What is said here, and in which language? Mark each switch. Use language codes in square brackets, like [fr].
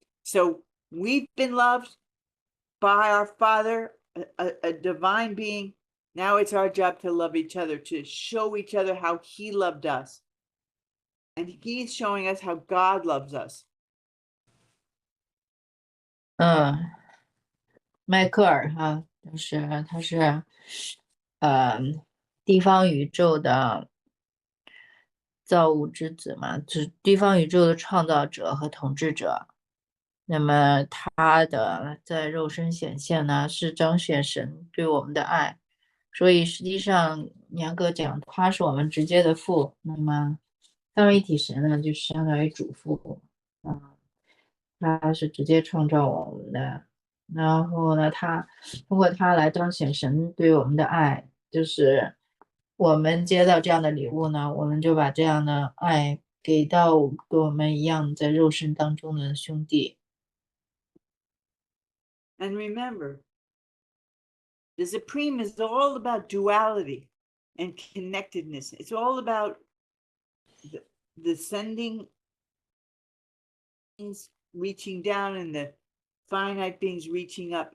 [en] So we've been loved by our Father, a divine being. Now it's our job to love each other, to show each other how he loved us. And he's showing us how God loves us. [zh] 迈克尔哈，他是地方宇宙的造物之子嘛，是地方宇宙的创造者和统治者。那么他的在肉身显现呢，是彰显神对我们的爱，所以实际上严格讲，他是我们直接的父。那么三位一体神呢，就相当于主父，他是直接创造我们的。然后呢，他通过他来彰显神对我们的爱，就是我们接到这样的礼物呢，我们就把这样的爱给到跟我们一样在肉身当中的兄弟。 [en] And remember, the Supreme is all about duality and connectedness. It's all about the sending beings reaching down and the finite beings reaching up.